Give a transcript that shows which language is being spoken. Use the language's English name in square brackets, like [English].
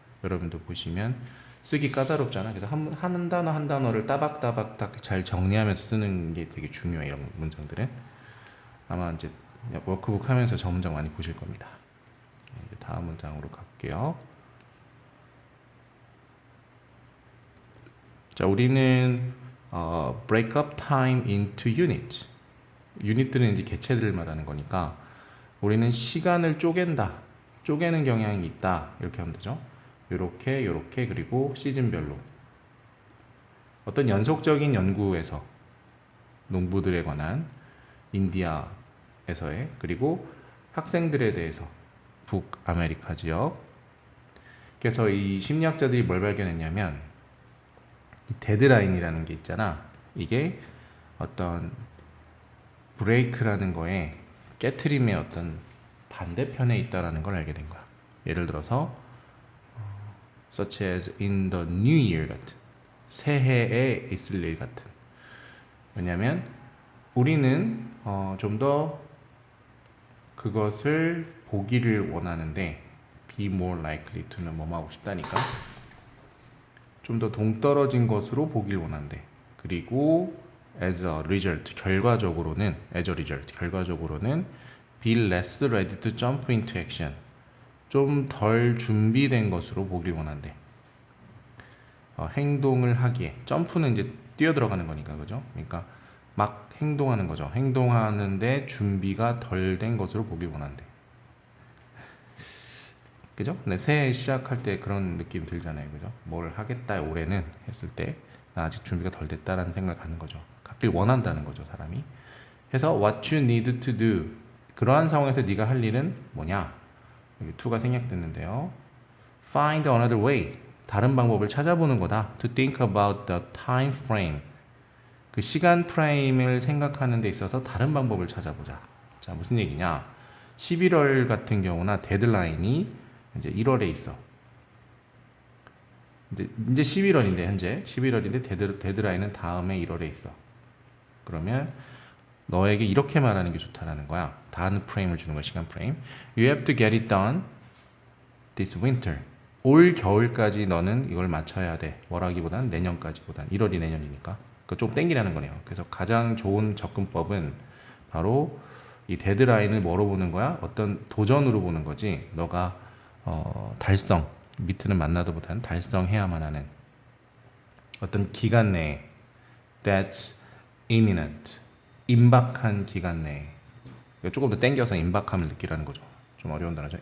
[Korean] 여러분도 보시면 쓰기 까다롭잖아. 그래서 한 단어 한 단어를 따박따박 딱 잘 정리하면서 쓰는 게 되게 중요해요. 이런 문장들은. 아마 이제 워크북 하면서 저 문장 많이 보실 겁니다. 이제 다음 문장으로 갈게요. 자, 우리는 [English] break up time into units. [Korean] 유닛들은 이제 개체들을 말하는 거니까 우리는 시간을 쪼개는 경향이 있다. 이렇게 하면 되죠. 요렇게, 그리고 시즌별로 어떤 연속적인 연구에서 농부들에 관한 인디아에서의, 그리고 학생들에 대해서 북아메리카 지역. 그래서 이 심리학자들이 뭘 발견했냐면 이 데드라인이라는 게 있잖아. 이게 어떤 break라는 거에 깨트림의 어떤 반대편에 있다라는 걸 알게 된 거야. 예를 들어서 [English] such as in the new year [Korean] 같은 새해에 있을 일 같은. 왜냐하면 우리는 좀 더 그것을 보기를 원하는데 [English] be more likely to [Korean] 는 뭐뭐 하고 싶다니까 좀 더 동떨어진 것으로 보길 원한대. 그리고 [English] as a result [Korean] 결과적으로는 as a result 결과적으로는 [English] be less ready to jump into action [Korean] 좀 덜 준비된 것으로 보길 원한대. 행동을 하기에 점프는 이제 뛰어 들어가는 거니까 그죠? 그러니까 막 행동하는 거죠. 행동하는데 준비가 덜 된 것으로 보길 원한대. 그죠? 근데 새해 시작할 때 그런 느낌 들잖아요. 그죠? 뭘 하겠다 올해는 했을 때 나 아직 준비가 덜 됐다라는 생각을 갖는 거죠. 갖길 원한다는 거죠, 사람이. 그래서 [English] what you need to do [Korean] 그러한 상황에서 네가 할 일은 뭐냐? 여기 to가 생략됐는데요. [English] Find another way [Korean] 다른 방법을 찾아보는 거다. [English] To think about the time frame [Korean] 그 시간 프레임을 생각하는 데 있어서 다른 방법을 찾아보자. 자, 무슨 얘기냐? 11월 같은 경우나 데드라인이 이제 1월에 있어. 이제 11월인데 현재 11월인데 데드라인은 다음에 1월에 있어. 그러면 너에게 이렇게 말하는 게 좋다라는 거야. 다른 프레임을 주는 거야. 시간 프레임. [English] You have to get it done this winter. [Korean] 올 겨울까지 너는 이걸 맞춰야 돼. 뭐라기보단 내년까지보단 1월이 내년이니까. 그 좀 땡기라는 거네요. 그래서 가장 좋은 접근법은 바로 이 데드라인을 뭐로 보는 거야? 어떤 도전으로 보는 거지. 너가 달성 미트는 만나도 보다는 달성해야만 하는 어떤 기간 내에 [English] that's imminent [Korean] 임박한 기간 내에 조금 더 땡겨서 임박함을 느끼라는 거죠. 좀 어려운 단어죠.